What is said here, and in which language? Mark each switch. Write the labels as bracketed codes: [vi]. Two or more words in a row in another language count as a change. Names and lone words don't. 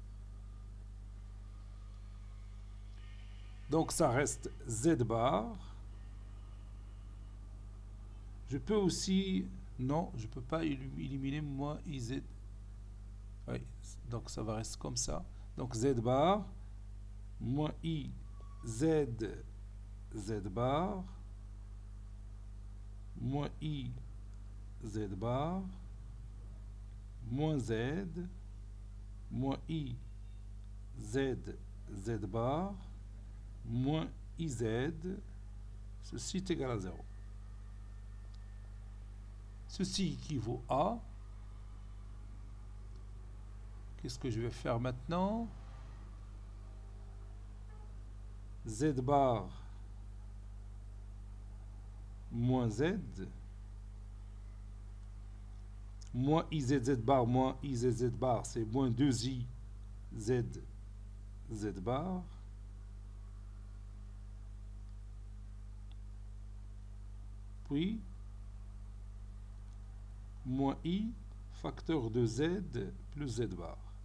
[fr] Donc ça reste Z bar. Je peux aussi... Non, je ne peux pas éliminer moins IZ. Oui, donc ça va rester comme ça. Donc Z bar moins I Z Z bar moins I Z bar moins Z moins I Z Z bar moins IZ, ceci est égal à 0. Ceci équivaut à... Qu'est-ce que je vais faire maintenant? Z bar moins Z moins IZZ bar moins IZZ bar, c'est moins 2I Z Z bar puis moins I facteur de Z plus Z bar.